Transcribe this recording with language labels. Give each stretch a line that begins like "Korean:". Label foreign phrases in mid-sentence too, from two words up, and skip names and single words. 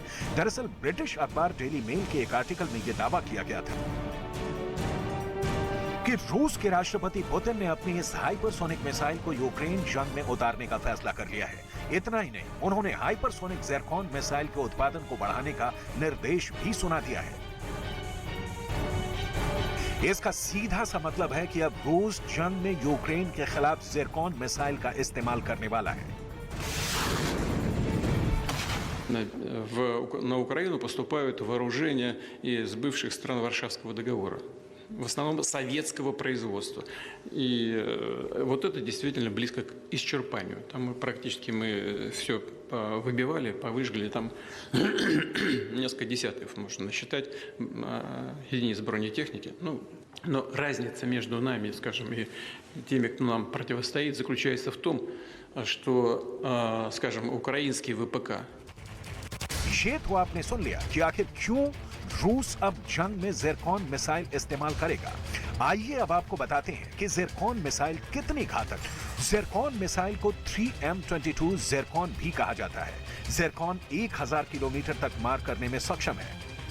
Hindi: दरअसल ब्रिटिश अखबार डेली मेल के एक आर्टिकल में यह दावा किया गया था कि रूस के राष्ट्रपति पुतिन ने अपनी इस
English: hypersonic missile
Hindi: को यूक्रेन जंग में उतारने का फैसला कर लिया है। इतना ही नहीं, उन्होंने
English: hypersonic Zircon missile
Hindi: के उत्पादन को बढ़ाने का निर्देश भी सुना दिया है। इसका सीधा सा मतलब है कि अब रूस जंग में यूक्रेन के खिलाफ ज़िरकॉन मिसाइल का इस्तेमाल करने वाला है।
Russian: На Украину поступают вооружения из бывших стран Варшавского договора, в основном советского производства. И вот это действительно близко к исчерпанию. Там практически мы все выбивали, повыжгли, там несколько десятков можно насчитать единиц бронетехники. Но разница между нами, скажем, и теми, кто нам противостоит, заключается в том, что, скажем, украинский ВПК.
Hindi: ये तो आपने सुन लिया कि आखिर क्यों रूस अब जंग में ज़िरकॉन मिसाइल इस्तेमाल करेगा। आइए अब आपको बताते हैं कि ज़िरकॉन मिसाइल कितनी घातक। ज़िरकॉन मिसाइल को 3M22 ज़िरकॉन भी कहा जाता है। ज़िरकॉन 1000 किलोमीटर तक मार करने में सक्षम है।